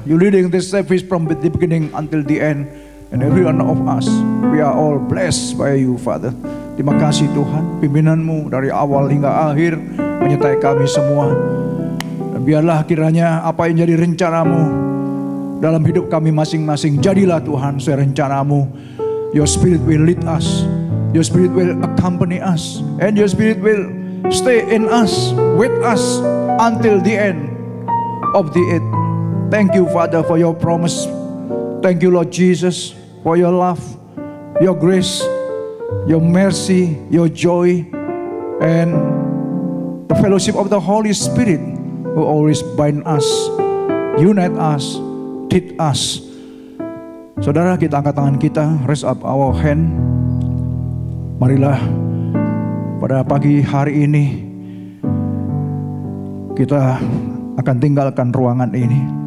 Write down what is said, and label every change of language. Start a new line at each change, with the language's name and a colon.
English: You're leading this service from the beginning until the end. And every one of us, we are all blessed by you, Father.
Indonesian: Terima kasih Tuhan, pimpinanmu dari awal hingga akhir menyertai kami semua. Dan biarlah kiranya apa yang jadi rencanamu dalam hidup kami masing-masing, jadilah Tuhan sesuai rencanamu.
English: Your Spirit will lead us. Your Spirit will accompany us. And your Spirit will stay in us, with us, until the end of the earth. Thank you, Father, for your promise. Thank you, Lord Jesus, for your love, your grace, your mercy, your joy, and the fellowship of the Holy Spirit who always bind us, unite us, teach us.
Indonesian: Saudara, kita angkat tangan kita,
English: raise up our hand.
Indonesian: Marilah pada pagi hari ini kita akan tinggalkan ruangan ini.